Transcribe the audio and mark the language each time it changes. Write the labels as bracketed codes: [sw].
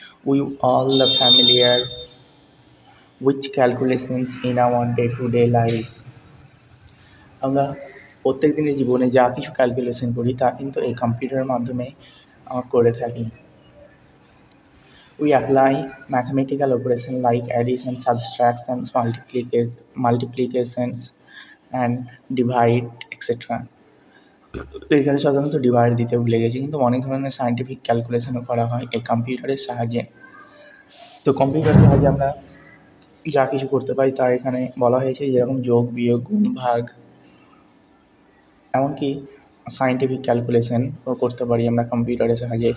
[en] We all the familiar with calculations in our day to day life. [bn] আমরা প্রত্যেক দিনের জীবনে যা কিছু ক্যালকুলেশন করি তা কিন্তু এই কম্পিউটারের মাধ্যমে করে থাকি। [en] We apply mathematical operations like addition, subtractions, multiplications and divide, etc. [bn] এখানে সাধারণত ডিভাইড দিতে ভুলে গেছি, কিন্তু অনেক ধরনের সায়েন্টিফিক ক্যালকুলেশনও করা হয় এই কম্পিউটারের সাহায্যে। তো কম্পিউটারের সাহায্যে আমরা যা কিছু করতে পারি তা এখানে বলা হয়েছে, যেরকম যোগ, বিয়োগ, গুণ, ভাগ, এমনকি সায়েন্টিফিক ক্যালকুলেশনও করতে পারি আমরা কম্পিউটারের সাহায্যে।